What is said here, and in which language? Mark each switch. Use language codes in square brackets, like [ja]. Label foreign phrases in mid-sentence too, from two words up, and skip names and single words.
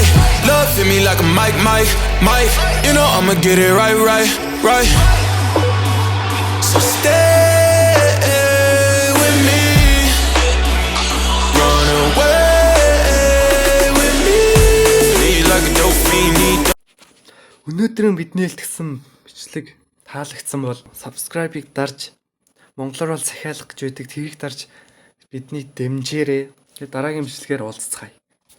[en] Love hit me like a mic, mic, mic. You know I'ma get it right, right, right. So stay with me, run away with me. Need like a dope fiend, need. [mn] Өнөөдрийн бидний хэлтгсэн бичлэг таалагдсан бол subscribe-ыг дарж монголоор бол захиалах гэж байдаг тэрийг дарж бидний дэмжээрэй. Тэгээд дараагийн бичлэгээр уулзцгаая.